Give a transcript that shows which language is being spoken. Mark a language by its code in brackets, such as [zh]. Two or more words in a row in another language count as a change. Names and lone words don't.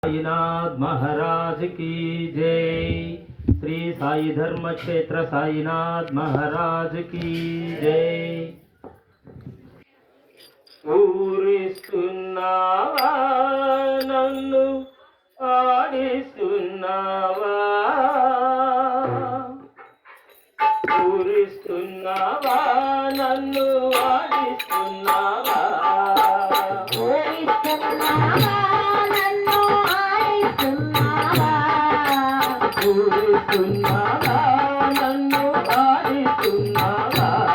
[hi] साईनाथ महाराज की जय। श्री साई धर्म क्षेत्र साईनाथ महाराज की जय। [te] ఊరిస్తున్నావా నన్ను ఆడిస్తున్నావా, ఊరిస్తున్నావా నన్ను ఆడిస్తున్నావా, ఊరిస్తున్నావా నన్ను ఆడిస్తున్నావా, ఊరిస్తున్నావా నన్ను ఆడిస్తున్నావా,